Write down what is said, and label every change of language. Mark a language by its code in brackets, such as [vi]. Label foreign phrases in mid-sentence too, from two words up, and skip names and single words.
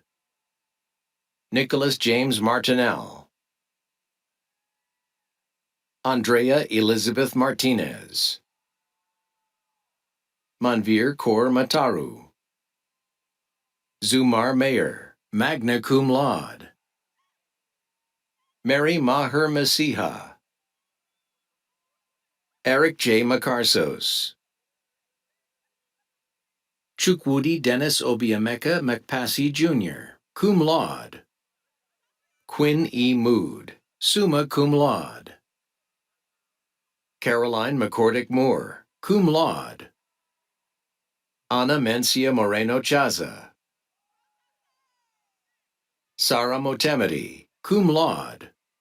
[en] Nicholas James Martinell. Andrea Elizabeth Martinez. Manvir Kaur Mataru. Zumar Mayer, [la] magna cum laude. [en] Mary Maher Masiha. Eric J. Macarsos. Chukwudi Dennis Obiemeka McPassy Jr., [la] cum laude. [en] Quinn E. Mood, [la] summa cum laude. [en] Caroline McCordick Moore, [la] cum laude. [en] Ana Mencia Moreno Chaza. Sara Motemedi, [la] cum laude.